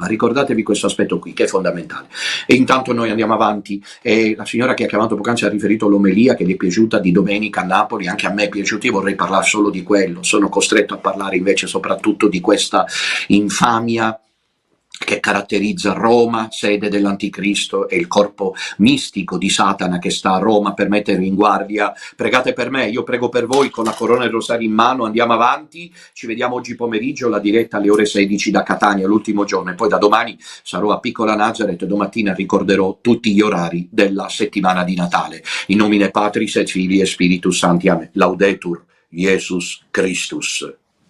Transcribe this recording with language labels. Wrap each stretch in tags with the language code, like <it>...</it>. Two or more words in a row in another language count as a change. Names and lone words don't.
<it>Ricordatevi questo aspetto qui, che è fondamentale. E intanto noi andiamo avanti, e la signora che ha chiamato poc'anzi ha riferito l'omelia che gli è piaciuta di domenica a Napoli, anche a me è piaciuta, io vorrei parlare solo di quello, sono costretto a parlare invece soprattutto di questa infamia che caratterizza Roma, sede dell'Anticristo, e il corpo mistico di Satana che sta a Roma per mettervi in guardia. Pregate per me, io prego per voi con la corona e il rosario in mano. Andiamo avanti, ci vediamo oggi pomeriggio, la diretta alle ore 16 da Catania, l'ultimo giorno, e poi da domani sarò a Piccola Nazareth, domattina ricorderò tutti gli orari della settimana di Natale.</it> <la>In nomine Patris et Filii e Spiritus Sancti. Amen. Laudetur Jesus Christus.</la>